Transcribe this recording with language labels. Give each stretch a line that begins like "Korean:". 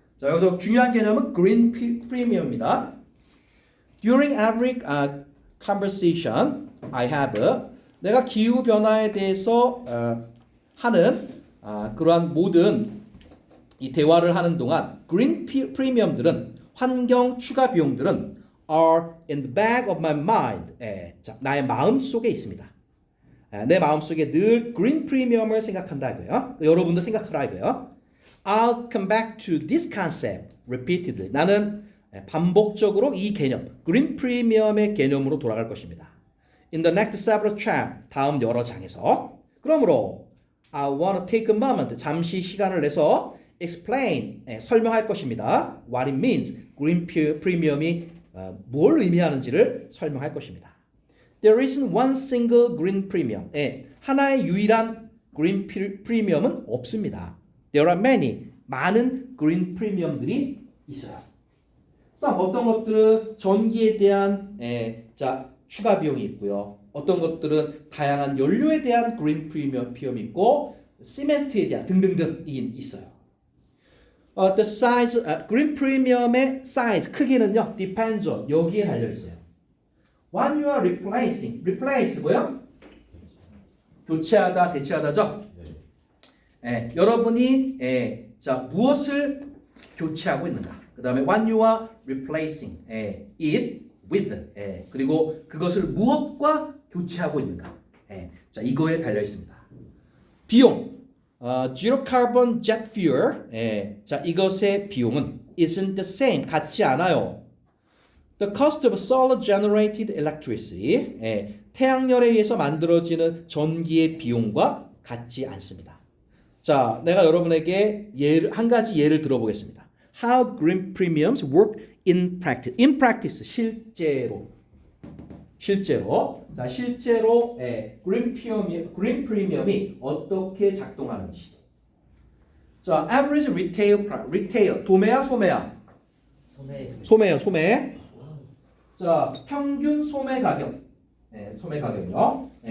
Korean: 자, 여기서 중요한 개념은 green premium입니다.
English: During every conversation I have
Korean: 내가 기후 변화에 대해서 하는 그러한 모든 이 대화를 하는 동안 green 프리미엄들은 환경 추가 비용들은
English: are in the back of my mind.
Korean: 자, 나의 마음 속에 있습니다. 내 마음 속에 늘 그린 프리미엄을 생각한다 이거예요. 여러분도 생각하라 이거예요.
English: I'll come back to this concept repeatedly.
Korean: 나는 반복적으로 이 개념, 그린 프리미엄의 개념으로 돌아갈 것입니다.
English: In the next several chapters,
Korean: 다음 여러 장에서. 그러므로
English: I want to take a moment,
Korean: 잠시 시간을 내서
English: explain,
Korean: 설명할 것입니다.
English: What it means,
Korean: green premium이 뭘 의미하는지를 설명할 것입니다.
English: There isn't one single green premium.
Korean: 하나의 유일한 green premium은 없습니다.
English: There are many,
Korean: 많은 green premium들이 있어요. 어떤 것들은 전기에 대한 추가 비용이 있고요. 어떤 것들은 다양한 연료에 대한 green premium이 있고, 시멘트에 대한 등등등이 있어요. The size, green premium의 size, 크기는요,
English: depends on,
Korean: 여기에 달려 있어요.
English: When you are replacing,
Korean: replace 뭐요? 교체하다, 대체하다죠? 여러분이 무엇을 교체하고 있는가? 그 다음에
English: when you are replacing it with,
Korean: 그리고 그것을 무엇과 교체하고 있는가? 자, 이거에 달려 있습니다. 비용,
English: zero carbon jet fuel,
Korean: 자, 이것의 비용은
English: isn't the same,
Korean: 같지 않아요.
English: The cost of solar generated electricity,
Korean: 태양열에 의해서 만들어지는 전기의 비용과 같지 않습니다. 자, 내가 여러분에게 한 가지 예를 들어보겠습니다.
English: How green premiums work in practice. In practice,
Korean: 실제로. 자, 실제로 green premium이 어떻게 작동하는지. 자,
English: average retail,
Korean: 도매야, 소매야? 소매요, 소매. 자, 평균 소매 가격. 소매 가격이요.